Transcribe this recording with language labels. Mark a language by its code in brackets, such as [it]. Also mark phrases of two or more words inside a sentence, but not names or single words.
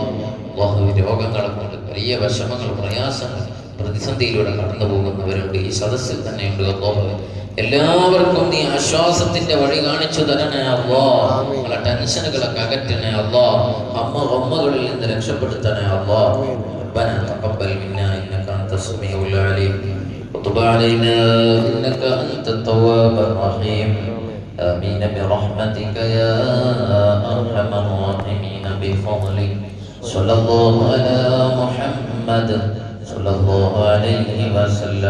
[ml] അല്ലാഹുവേ, രോഗങ്ങളെ കൊണ്ട് വലിയ വിഷമങ്ങൾ, പ്രയാസങ്ങൾ, പ്രതിസന്ധിയിലൂടെ കടന്നു പോകുന്നവരുണ്ട്. ഈ സദസ്സിൽ തന്നെയുണ്ട് അല്ലാഹുവേ. എല്ലാവർക്കും നീ ആശ്വാസത്തിന്റെ വഴി കാണിച്ചു തരണേ അല്ലാഹ്. നമ്മളെ ടെൻഷനുകളൊക്കെ അകറ്റണേ അല്ലാഹ്. ഹമ്മകളിൽ നിന്ന് രക്ഷപ്പെടുത്തണേ അല്ലാഹ്. [ar] ربنا تقبل منا انك انت السميع العليم وتب علينا انك انت التواب الرحيم. آمين برحمتك يا أرحم الراحمين بفضلك. صلى الله على محمد صلى الله عليه وسلم.